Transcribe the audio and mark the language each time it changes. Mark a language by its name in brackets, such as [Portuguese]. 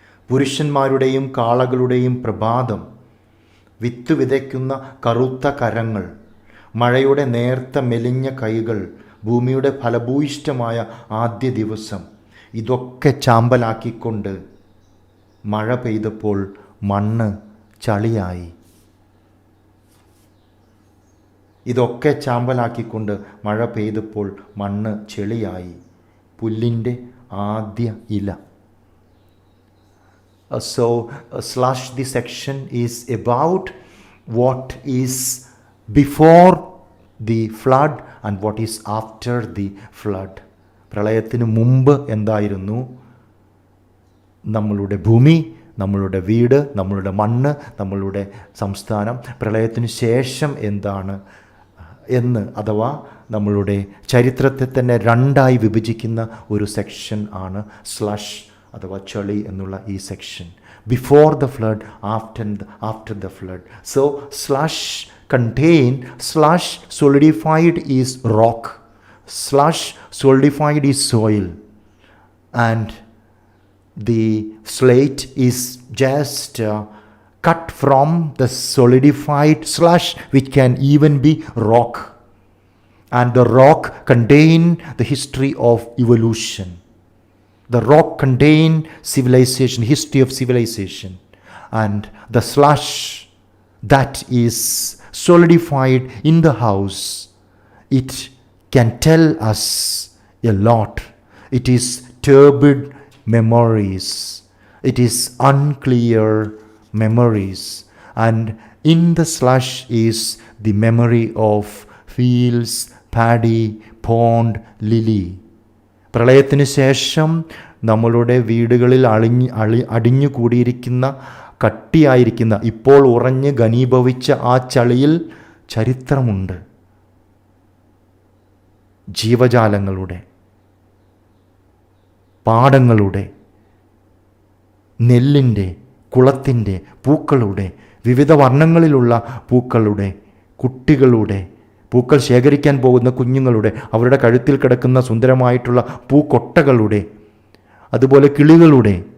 [Malayalam] പുരുഷന്മാരുടെയും കാളകളുടെയും പ്രഭാതം, വിത്ത് വിതയ്ക്കുന്ന കറുത്ത കരങ്ങൾ, മഴയുടെ നേർത്ത മെലിഞ്ഞ കൈകൾ, ഭൂമിയുടെ ഫലഭൂയിഷ്ഠമായ ആദ്യ ദിവസം, ഇതൊക്കെ ചാമ്പലാക്കിക്കൊണ്ട് മഴ പെയ്തപ്പോൾ മണ്ണ് ചളിയായി. ഇതൊക്കെ ചാമ്പലാക്കിക്കൊണ്ട് മഴ പെയ്തപ്പോൾ മണ്ണ് ചെളിയായി, പുല്ലിൻ്റെ ആദ്യ ഇല. [English] So slush, the section is about what is before the flood and what is after the flood. [Malayalam] പ്രളയത്തിന് മുമ്പ് എന്തായിരുന്നു നമ്മളുടെ ഭൂമി, നമ്മളുടെ വീട്, നമ്മളുടെ മണ്ണ്, നമ്മളുടെ സംസ്ഥാനം, പ്രളയത്തിന് ശേഷം എന്താണ് എന്ന്, അഥവാ നമ്മളുടെ ചരിത്രത്തെ തന്നെ രണ്ടായി വിഭജിക്കുന്ന ഒരു സെക്ഷൻ ആണ് സ്ലഷ് അഥവാ ചളി എന്നുള്ള ഈ section. [English] Before the flood, after the flood. So slush slush solidified is rock, slush solidified is soil, and the slate is just cut from the solidified slush, which can even be rock, and the rock contain the history of evolution. The rock contain civilization, history of civilization, and the slush that is solidified in the house, it can tell us a lot. It is turbid memories, it is unclear memories, and in the slush is the memory of fields, paddy, pond, lily. [Malayalam] പ്രളയത്തിന് ശേഷം നമ്മളുടെ വീടുകളിൽ അടിഞ്ഞു കൂടിയിരിക്കുന്ന കട്ടിയായിരിക്കുന്ന, ഇപ്പോൾ ഉറഞ്ഞ് ഘനീഭവിച്ച ആ ചളിയിൽ ചരിത്രമുണ്ട്. ജീവജാലങ്ങളുടെ, പാടങ്ങളുടെ, നെല്ലിൻ്റെ, കുളത്തിൻ്റെ, പൂക്കളുടെ, വിവിധ വർണ്ണങ്ങളിലുള്ള പൂക്കളുടെ, കുട്ടികളുടെ, പൂക്കൾ ശേഖരിക്കാൻ പോകുന്ന കുഞ്ഞുങ്ങളുടെ, അവരുടെ കഴുത്തിൽ കിടക്കുന്ന സുന്ദരമായിട്ടുള്ള പൂക്കൊട്ടകളുടെ, അതുപോലെ കിളികളുടെ,